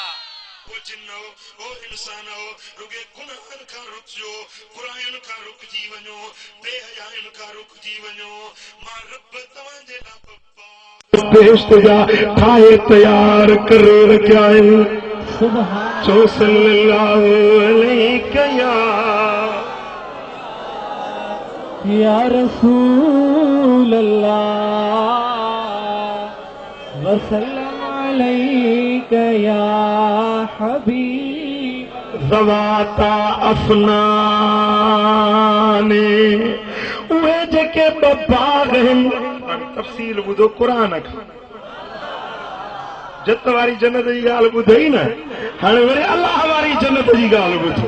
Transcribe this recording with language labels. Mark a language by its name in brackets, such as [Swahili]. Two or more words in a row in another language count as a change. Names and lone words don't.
[Sindhi] ओ जिन्नो ओ इंसानो रुगे गुनाहनि खां रुकजो बुराइयुनि खां रुकजी वञो बेहयायुनि खां रुकजी वञो मां रब तव्हांजे लाइ बेहिश्त जा ठाहे तयार करे रखिया आहिनि। सुभान चो [Arabic] صلى الله عليه يا رسول الله وسلم عليك يا حبيب. ذواتا أفنان [Sindhi] उहे जेके बाग आहिनि तफ़सील ॿुधो क़ुरान खां जत वारी जन्नत जी ॻाल्हि ॿुधई न हाणे वरी अलाह वारी जन्नत जी ॻाल्हि ॿुधो।